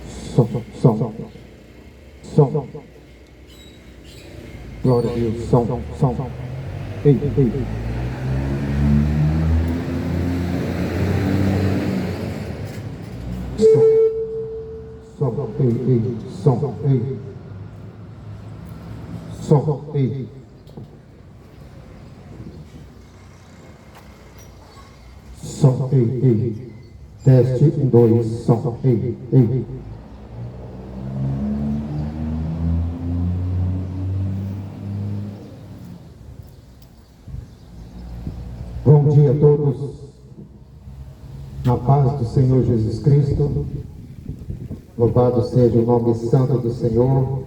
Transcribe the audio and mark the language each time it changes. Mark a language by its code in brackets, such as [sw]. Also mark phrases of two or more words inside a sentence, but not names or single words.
[pt] Som, som, som. Glória a Deus, som, som. Ei, ei. Som, ei, ei, som, ei. Som, ei. Som, ei, ei. Teste, 1, 2, som, ei, ei. Bom dia a todos, na paz do Senhor Jesus Cristo. Louvado seja o nome santo do Senhor.